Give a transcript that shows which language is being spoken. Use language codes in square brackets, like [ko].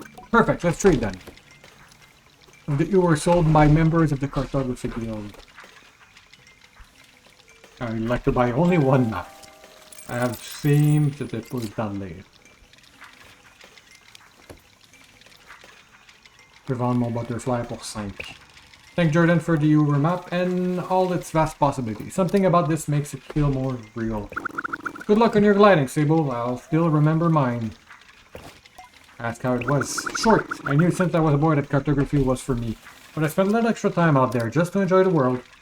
[en] Perfect, let's trade then. You were sold by members of the Cartography Guild. I would like to buy only one map. I have seen that it was done late. [fr] Je vais vendre mon butterfly pour 5. [en] Thank Jordan for the Uber map and all its vast possibilities. Something about this makes it feel more real. Good luck on your gliding, Sable. I'll still remember mine. That's how it was. Short. I knew since I was aboard that cartography was for me. But I spent a little extra time out there just to enjoy the world.